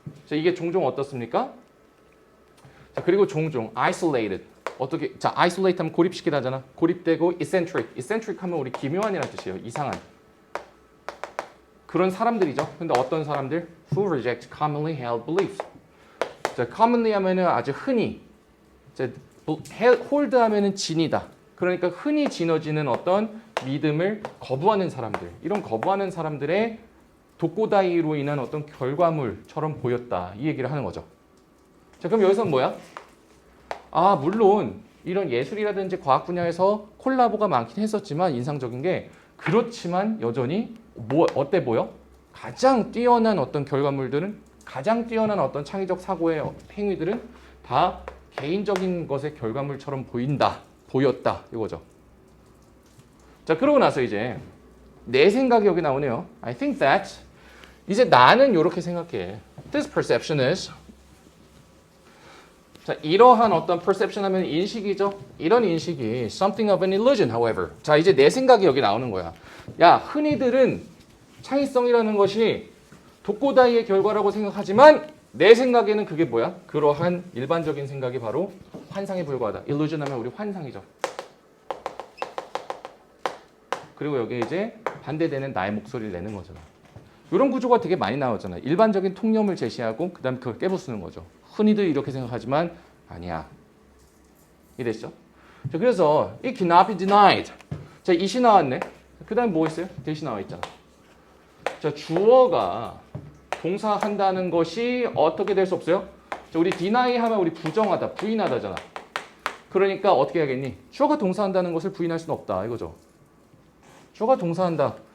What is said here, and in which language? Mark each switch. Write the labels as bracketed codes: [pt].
[ko] 자, 이게 종종 어떻습니까? 자, 그리고 종종 isolated. 어떻게? 자, isolate 하면 고립시키다 하잖아. 고립되고 eccentric 하면 우리 기묘한이라는 뜻이에요. 이상한. 그런 사람들이죠. 근데 어떤 사람들? [en] Who reject commonly held beliefs. [ko] 자, commonly 하면은 아주 흔히. 자, hold 하면은 진이다. 그러니까 흔히 지어지는 어떤 믿음을 거부하는 사람들. 이런 거부하는 사람들의 독고다이로 인한 어떤 결과물처럼 보였다. 이 얘기를 하는 거죠. 자, 그럼 여기서는 뭐야? 물론 이런 예술이라든지 과학 분야에서 콜라보가 많긴 했었지만 인상적인 게 그렇지만 여전히 어때 보여? 가장 뛰어난 어떤 결과물들은 가장 뛰어난 어떤 창의적 사고의 행위들은 다 개인적인 것의 결과물처럼 보였다. 이거죠. 자, 그러고 나서 이제 내 생각이 여기 나오네요. [en] I think that [ko] 이제 나는 이렇게 생각해. [en] This perception is [ko] 자, 이러한 어떤 perception 하면 인식이죠. 이런 인식이 [en] something of an illusion, however. [ko] 자, 이제 내 생각이 여기 나오는 거야. 야, 흔히들은 창의성이라는 것이 독고다이의 결과라고 생각하지만 내 생각에는 그게 뭐야? 그러한 일반적인 생각이 바로 환상에 불과하다. illusion 하면 우리 환상이죠. 그리고 여기 이제 반대되는 나의 목소리를 내는 거잖아. 이런 구조가 되게 많이 나오잖아. 일반적인 통념을 제시하고 그 다음에 그걸 깨부수는 거죠. 흔히들 이렇게 생각하지만 아니야. 이해됐죠? 자, 그래서 [en] it cannot be denied. [ko] 자, it이 나왔네. 그 다음에 뭐 있어요? that이 나와 있잖아. 자, 주어가 동사한다는 것이 어떻게 될 수 없어요? 자, 우리 deny 하면 우리 부정하다, 부인하다잖아. 그러니까 어떻게 해야겠니? 주어가 동사한다는 것을 부인할 수는 없다. 이거죠. 주어가 동사한다.